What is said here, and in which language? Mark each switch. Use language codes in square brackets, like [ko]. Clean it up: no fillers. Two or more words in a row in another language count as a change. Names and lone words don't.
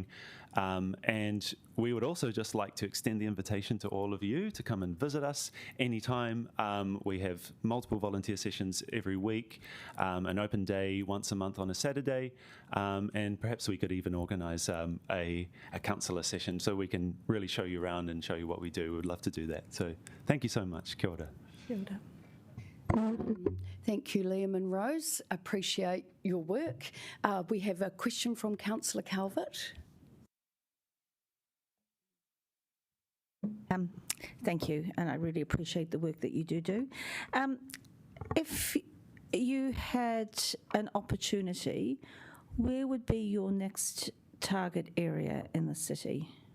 [en] And we would also just like to extend the invitation to all of you to come and visit us anytime. We have multiple volunteer sessions every week, an open day once a month on a Saturday, and perhaps we could even organise a counsellor session so we can really show you around and show you what we do. We'd love to do that. So thank you so much. [mi] Kia ora. Kia ora. [en] Thank you, Liam and Rose. Appreciate your work. We have a question from Councillor Calvert. Thank you, and I really appreciate the work that you do. If you had an opportunity, where would be your next target area in the city?